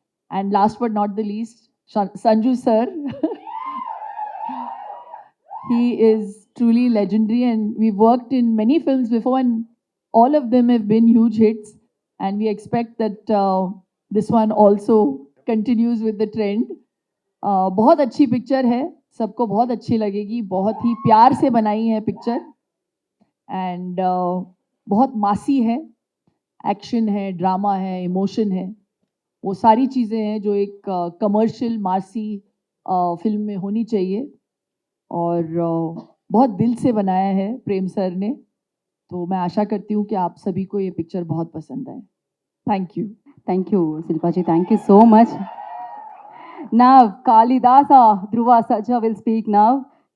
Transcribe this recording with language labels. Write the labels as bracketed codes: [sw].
[en] And last but not the least, Sanju sir. He is truly legendary, and we've worked in many films before, and all of them have been huge hits. And we expect that this one also continues with the trend. [hi] बहुत अच्छी picture है, सबको बहुत अच्छी लगेगी, बहुत ही प्यार से बनाई है पिक्चर, एंड बहुत मासी है, एक्शन है, ड्रामा है, इमोशन है, वो सारी चीज़ें हैं जो एक कमर्शियल मासी फिल्म में होनी चाहिए, और बहुत दिल से बनाया है प्रेम सर ने. तो मैं आशा करती हूँ कि आप सभी को ये पिक्चर बहुत पसंद आए. [en] Thank you. Thank you, Silpaji. Thank you so much. Now, Kalidasa Dhruva Saja will speak now.